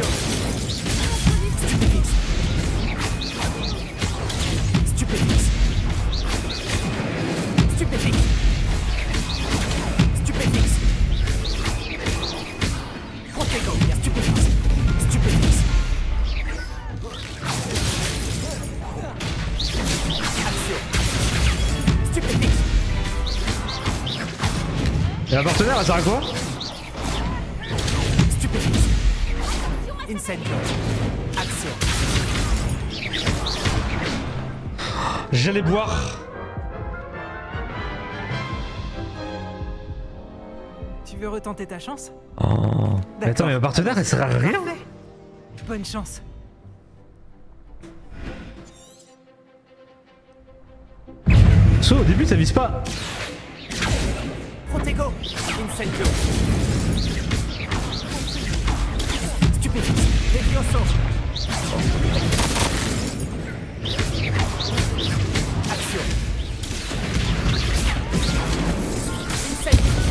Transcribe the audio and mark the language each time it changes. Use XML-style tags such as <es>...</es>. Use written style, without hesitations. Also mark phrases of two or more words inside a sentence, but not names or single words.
<fr>Stupéfixe. Stupéfixe. Stupéfixe. Stupéfixe. Protego. Stupéfixe. Stupéfixe. Action. Stupéfixe. Et la partenaire elle sert à quoi? Stupéfixe. Incendio. Action. J'allais boire. Tu veux retenter ta chance? Oh. Mais attends, mais ma partenaire elle sert à rien. Parfait. Bonne chance. So, au début ça vise pas. Protego. Incendio. Stupéfixe. Levioso. Action. Incendio.</fr>